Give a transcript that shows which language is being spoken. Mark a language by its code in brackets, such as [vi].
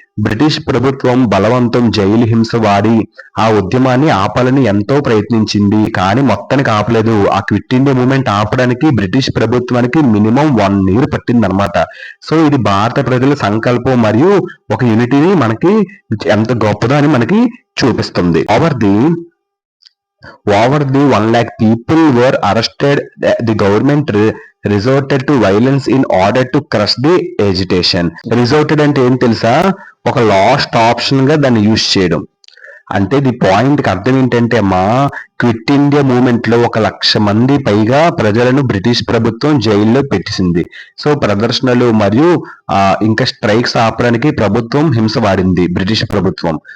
[te] British ప్రభుత్వం బలవంతం, jail హింస వాడి ఆ ఉద్యమాన్ని ఆపాలని ఎంతో ప్రయత్నించింది, కానీ మొత్తానికి ఆపలేదు. ఆ క్విట్ ఇండియా మూవ్మెంట్ ఆపడానికి బ్రిటిష్ ప్రభుత్వానికి మినిమం 1 year పట్టిందనమాట. సో ఇది భారత ప్రజల సంకల్పం మరియు ఒక యూనిటీని మనకి ఎంత గొప్పదో అని మనకి చూపిస్తుంది. [en] Over the 1 lakh people were arrested. The government resorted to violence in order to crush the agitation. [te] Resorted అంటే ఏం తెలుసా? ఒక లాస్ట్ ఆప్షన్ గా దాన్ని యూజ్ చేయడం. అంటే ది పాయింట్ కి అర్థం ఏంటంటే అమ్మా, క్విట్ ఇండియా మూవ్మెంట్ లో 1,00,000 మంది పైగా ప్రజలను బ్రిటిష్ ప్రభుత్వం జైల్లో పెట్టేసింది. సో ప్రదర్శనలు మరియు ఇంకా స్ట్రైక్స్ ఆపడానికి ప్రభుత్వం హింస వాడింది, బ్రిటిష్ ప్రభుత్వం.